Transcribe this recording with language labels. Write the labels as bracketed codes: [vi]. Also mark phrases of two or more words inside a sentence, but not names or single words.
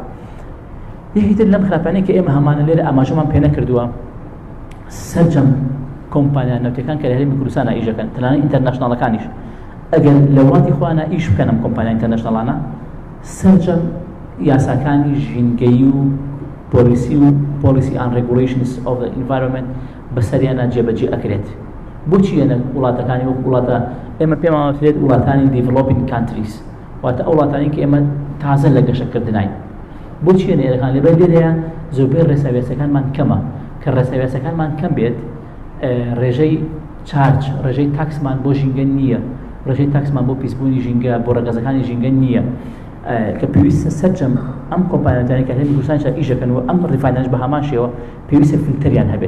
[ckb] یەکێتر لەم خراپانەیە کە ئێمە هەمانە لێرە ئاماژەمان پێ نەکردووە سەرجەم کۆمپانیا نەوتەکان کە لە هەرێمی کوردستانە ئیژەکەن تەنانەت ئینتەرناشناڵەکانیش ئەگەر لە وڵاتی خۆیانە ئیش بکەن ئەم کۆمپانیا ئینتەرناشناڵانە سەرجەم یاساکانی ژینگەیی و [en] policy and regulations of the environment [ckb] بەسەریانە جێبەجێ ئەکرێت. بۆچی ئێنە وڵاتەکانی وەک وڵاتە ئێمە پێمان وترێت وڵاتانی [en] developing countries [ckb] واتە ئەو وڵاتانی کە ئێمە تازە لە گەشەکردنین بۆچی ئێنە ئێرەکان لەبەر لێرەیە زۆربەی ڕێساویاسەکانمان کەمە کە ڕێساویاسەکانمان کەم بێت ڕێژەی چارج ڕێژەی تاکسمان بۆ ژینگە نییە ڕێژەی تاکسمان بۆ پیسبوونی ژینگە بۆ ڕێگەزەکانی ژینگە نییە کە پێویستە سەرجەم ئەم کۆمپانیەکانی کە هەرێمی کوردستانیش ئیژەکەن و ئەم ریفاینەرش بە هەمان شێوە پێویستە فیلتەریان هەبێت.